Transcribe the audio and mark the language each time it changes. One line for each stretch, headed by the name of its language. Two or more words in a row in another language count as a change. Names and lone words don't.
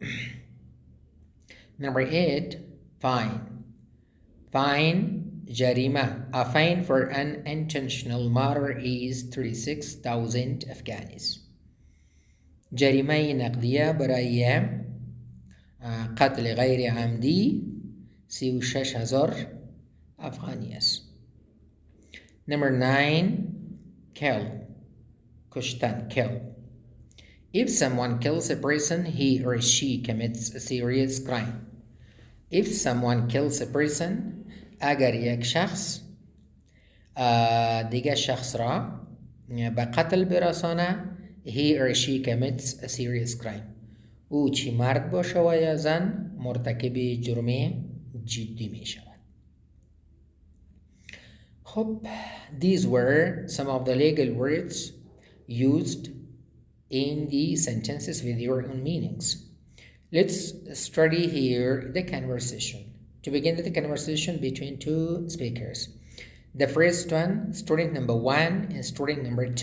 English: Number 8. fine جریمه. A fine for an intentional murder is 36,000 Afghanis.
Persian: جریمه نقدیه برای قتل غیر عمدی 36,000 افغانی است.
English: Number 9. کشتن. If someone kills a person, he or she commits a serious crime. If someone kills a person,
Persian: اگر یک شخص دیگر شخص را به قتل برسانه
English: he or she commits a serious crime.
Persian: او چی مرد باشه و یا زن مرتکب جرم جدی می شود.
English: خب these were some of the legal words used in the sentences with your own meanings. Let's study here the conversation. To begin the conversation between two speakers. The first one, student number 1 and student number 2.